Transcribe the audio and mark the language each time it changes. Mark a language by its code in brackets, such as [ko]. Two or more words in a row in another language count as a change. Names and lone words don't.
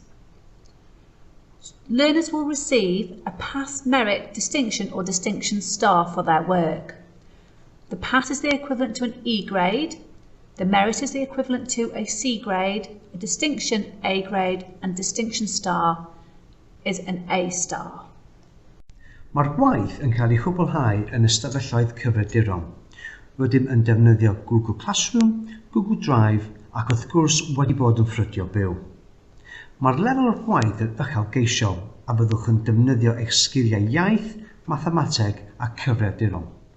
[en] Learners will receive a pass, merit, distinction or distinction star for their work. The pass is the equivalent to an E grade, the merit is the equivalent to a C grade, a distinction A grade and distinction star is an A star. [cy] Mae'r gwaith yn cael ei chwblhau yn ystafelloedd cyfrifiaduron. Rydym yn defnyddio Google Classroom, Google Drive ac wrth gwrs wedi bod yn ffrydio byw. Mae'r lefel o'r gwaith yn uchelgeisiol a byddwch yn defnyddio eich sgiliau iaith, mathemateg a cyfrifiaduron.